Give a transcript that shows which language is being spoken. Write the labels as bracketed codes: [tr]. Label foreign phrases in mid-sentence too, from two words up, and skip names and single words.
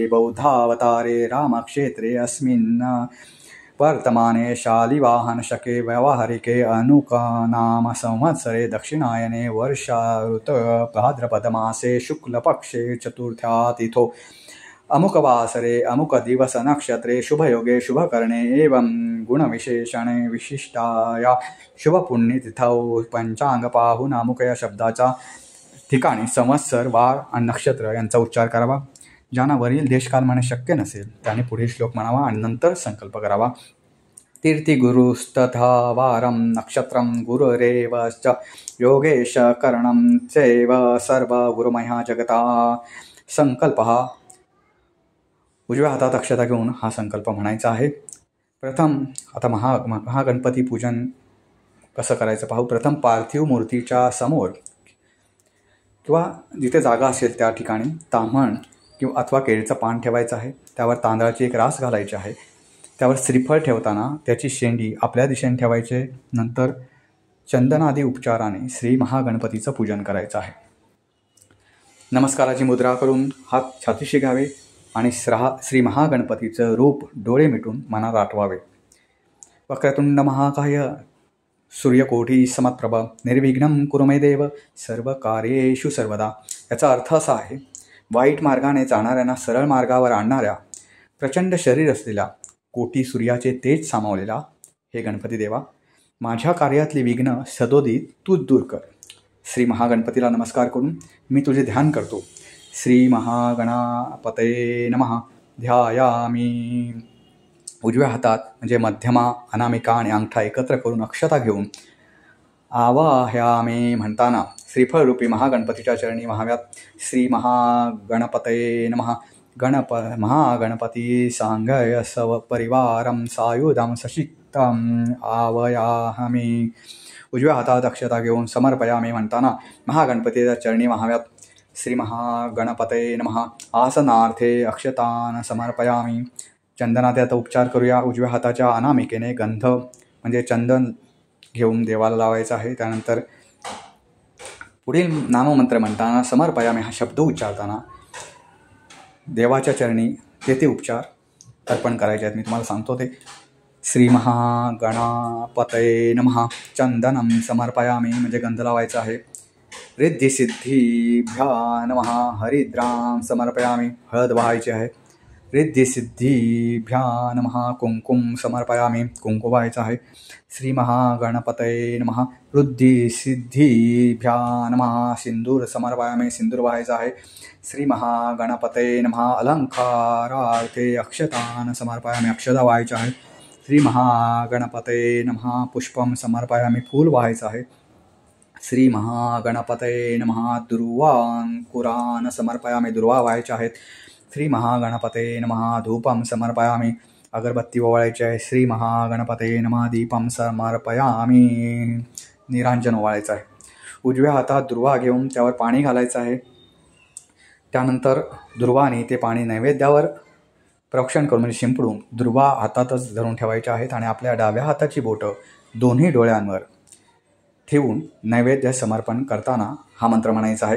[sa] बौद्धावतारे रामक्षेत्रे अस्मिन् वर्तमाने शालिवाहनशके व्यवहारिके अनुकनाम संवत्सरे दक्षिणायने वर्षाऋत भाद्रपदमासे शुक्लपक्षे चतुर्थ्या तिथो अमुकवासरे अमुकदिवसनक्षत्रे शुभयोगे शुभकर्णे एवं गुणविशेषणे विशिष्टाया शुभपुण्यतिथौ [mr] पंचांगपाहून अमुक या शब्दाच्या ठिकाणी संवत्सर, वार आणि नक्षत्र यांचा उच्चार करावा. ज्यांना वरील देशकाल म्हणणे शक्य नसेल त्याने पुढील श्लोक म्हणावा आणि नंतर संकल्प करावा. [sa] तीर्थी गुरुस्तथा वारं नक्षत्रं गुरुरेवश्च योगेश करणं चैव सर्व गुरुमया जगता. [mr] संकल्प हा उजव्या हातात अक्षता घेऊन हा संकल्प म्हणायचा आहे. प्रथम आता महागणपती पूजन कसं करायचं पाहू. प्रथम पार्थिव मूर्तीच्या समोर किंवा जिथे जागा असेल त्या ठिकाणी ताम्हण किंवा अथवा केळीचं पान ठेवायचं आहे. त्यावर तांदळाची एक रास घालायची आहे. त्यावर श्रीफळ ठेवताना त्याची शेंडी आपल्या दिशेने ठेवायचे. नंतर चंदनादी उपचाराने श्री महागणपतीचं पूजन करायचं आहे. नमस्काराची मुद्रा करून हात छातीशी घ्यावे आणि श्री महागणपतीचं रूप डोळे मिटून मनात आठवावे. [sa] वक्रतुंड महाकाय सूर्यकोटी समप्रभ निर्विघ्नं कुरु मे देव सर्व कार्येषु सर्वदा. [mr] याचा अर्थ असा आहे, वाईट मार्गाने जाणाऱ्यांना सरळ मार्गावर आणणाऱ्या, प्रचंड शरीर असलेल्या, कोटी सूर्याचे तेज सामावलेला हे गणपती देवा, माझ्या कार्यातली विघ्न सदोदित तूच दूर कर. श्री महागणपतीला नमस्कार करून मी तुझे ध्यान करतो. [sa] श्री महागणापतये नमः. ध्यायामी. [mr] उजव्या हातात म्हणजे मध्यमा, अनामिका आणि अंगठा एकत्र करून अक्षता घेऊन आवाह्यामी म्हणताना श्रीफळरूपी महागणपतीच्या चरणी व्हाव्यात. [sa] श्री महागणपतये नमः. महागणपती सांगय सव परिवारं सायुधं सशिक्तं आवाह्यामी. [mr] उजव्या हातात अक्षता घेऊन समर्पयामी म्हणताना महागणपतीच्या चरणी व्हाव्यात. [sa] श्री महागणपतये नमः. आसनार्थे अक्षतान समर्पयामी. [mr] चंदनाचा आता उपचार करूया. उजव्या हाताच्या अनामिकेने गंध म्हणजे चंदन घेऊन देवाला लावायचं आहे. त्यानंतर पुढील नाममंत्र म्हणताना समर्पयामी हा शब्द उच्चारताना देवाच्या चरणी तेथे उपचार अर्पण करायचे आहेत. मी तुम्हाला सांगतो ते. [sa] श्री महागणापतये नमः. चंदनं समर्पयामी [mr] म्हणजे गंध लावायचा आहे. [sa] रिद्धिसिद्धिभ्या नमः. हरिद्रां समर्पयामी [mr] हळद वाहायची आहे. [sa] रिद्धिसिद्धिभ्या नमः. कुंकुम समर्पयामी [mr] कुंकू व्हायचं आहे. [sa] श्री महागणपतये नमः. वृद्धिसिद्धिभ्या नमः. सिंदूर समर्पयामी [mr] सिंदूर व्हायचं आहे. [sa] श्री महागणपतये नमः. अलंकारार्थे अक्षतान समर्पयामी [mr] अक्षता व्हायच्या आहे. [sa] श्री महागणपतये नमः. पुष्पम समर्पयामी [mr] फूल व्हायचं आहे. [sa] श्री महागणपतये नमः. दुर्वांकुरान समर्पयामी [mr] दुर्वा व्हायच्या आहेत. [sa] श्री महागणपतये नमः. धूपम समर्पयामी [mr] अगरबत्ती ओवाळायची आहे. [sa] श्री महागणपतये नमः. दीपम समर्पयामी [mr] निरांजन ओवाळायचं आहे. उजव्या हातात दुर्वा घेऊन त्यावर पाणी घालायचं आहे. त्यानंतर दुर्वाने ते पाणी नैवेद्यावर प्रोक्षण करून म्हणजे शिंपडून दुर्वा हातातच धरून ठेवायच्या आहेत आणि आपल्या डाव्या हाताची बोटं दोन्ही डोळ्यांवर ठेवून नैवेद्य समर्पण करताना हा मंत्र म्हणायचा आहे.